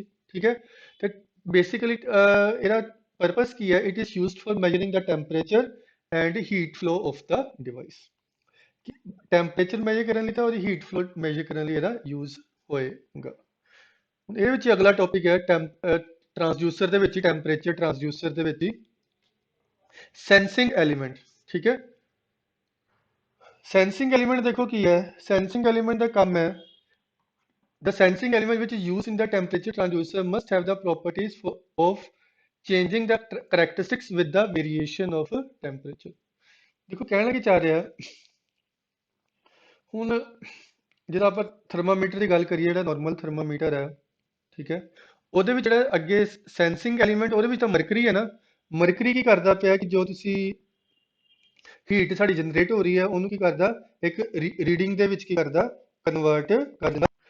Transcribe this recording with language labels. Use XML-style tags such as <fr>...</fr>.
<pa>ਠੀਕ ਹੈ, ਤੇ ਬੇਸਿਕਲੀ ਇਹਦਾ ਪਰਪਸ ਕੀ ਹੈ,</pa> <en>It is used for measuring the temperature and heat flow of the device.</en> <pa>Temperature measure ਕਰਨ ਲਈ ਤਾਂ ਉਹਦੀ ਹੀਟ ਫਲੋ ਮੈਜਰ ਕਰਨ ਲਈ ਇਹਦਾ ਯੂਜ਼ ਹੋਏਗਾ। ਹੁਣ ਇਹਦੇ ਵਿੱਚ ਅਗਲਾ ਟੌਪਿਕ ਹੈ ਟ੍ਰਾਂਸਡਿਊਸਰ ਦੇ ਵਿੱਚ ਹੀ, ਟੈਂਪਰੇਚਰ ਟ੍ਰਾਂਸਡਿਊਸਰ ਦੇ ਵਿੱਚ ਹੀ ਸੈਂਸਿੰਗ ਐਲੀਮੈਂਟ। ਠੀਕ ਹੈ, ਸੈਂਸਿੰਗ ਐਲੀਮੈਂਟ ਦੇਖੋ ਕੀ ਹੈ, ਸੈਂਸਿੰਗ ਐਲੀਮੈਂਟ ਦਾ ਕੰਮ ਹੈ,</pa> <en>the sensing element which is used in the temperature transducer must have the properties of changing the characteristics with the variation of temperature।</en> <pa>ਦੇਖੋ ਕਹਿਣਾ ਕੀ ਚਾਹ ਰਿਹਾ ਹੈ, ਹੁਣ ਜਦੋਂ ਆਪਾਂ ਥਰਮਾਮੀਟਰ ਦੀ ਗੱਲ ਕਰੀਏ, ਜਿਹੜਾ ਨਾਰਮਲ ਥਰਮਾਮੀਟਰ ਹੈ, ਠੀਕ ਹੈ, ਉਹਦੇ ਵਿੱਚ ਜਿਹੜਾ ਅੱਗੇ ਸੈਂਸਿੰਗ ਐਲੀਮੈਂਟ, ਉਹਦੇ ਵਿੱਚ ਤਾਂ ਮਰਕਰੀ ਹੈ ਨਾ। ਮਰਕਰੀ ਕੀ ਕਰਦਾ ਪਿਆ ਕਿ ਜੋ ਤੁਸੀਂ ਹੀਟ ਸਾਡੀ ਜਨਰੇਟ ਹੋ ਰਹੀ ਹੈ, ਉਹਨੂੰ ਕੀ ਕਰਦਾ, ਇੱਕ ਰੀਡਿੰਗ ਦੇ ਵਿੱਚ ਕੀ ਕਰਦਾ, ਕਨਵਰਟ ਕਰ ਦਿੰਦਾ।</pa>